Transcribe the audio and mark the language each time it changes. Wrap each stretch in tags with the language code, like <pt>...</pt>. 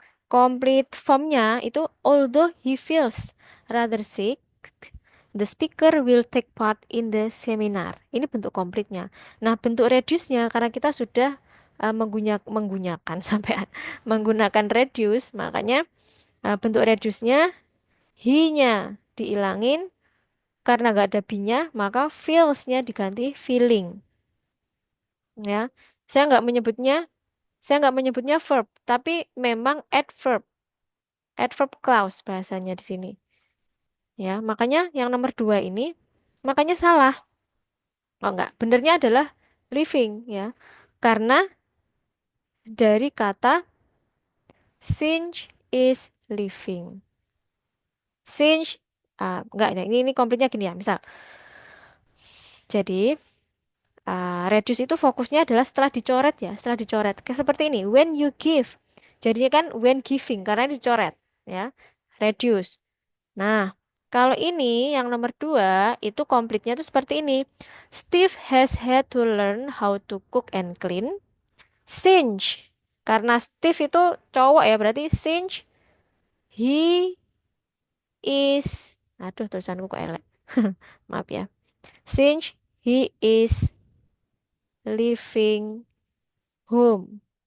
<en>Complete formnya itu although he feels rather sick, the speaker will take part in the seminar.</en> <id>Ini bentuk komplitnya. Nah, bentuk reduce-nya karena kita sudah menggunakan sampai menggunakan reduce, makanya bentuk reduce-nya he-nya diilangin karena nggak ada be-nya, maka feels-nya diganti feeling. Ya, saya nggak menyebutnya saya nggak menyebutnya verb, tapi memang adverb. Adverb clause bahasanya di sini. Ya, makanya yang nomor dua ini makanya salah. Oh enggak, benernya adalah living ya. Karena dari kata since is living. Since enggak ini komplitnya gini ya. Misal, jadi reduce itu fokusnya adalah setelah dicoret ya, setelah dicoret. Kayak seperti ini, when you give. Jadinya kan when giving karena dicoret ya. Reduce. Nah, kalau ini yang nomor dua itu komplitnya itu seperti ini.</id> <en>Steve has had to learn how to cook and clean since.</en> <id>Karena Steve itu cowok ya, berarti since he is. Aduh, tulisanku kok elek. Maaf ya.</id> <en>Since he is leaving home.</en>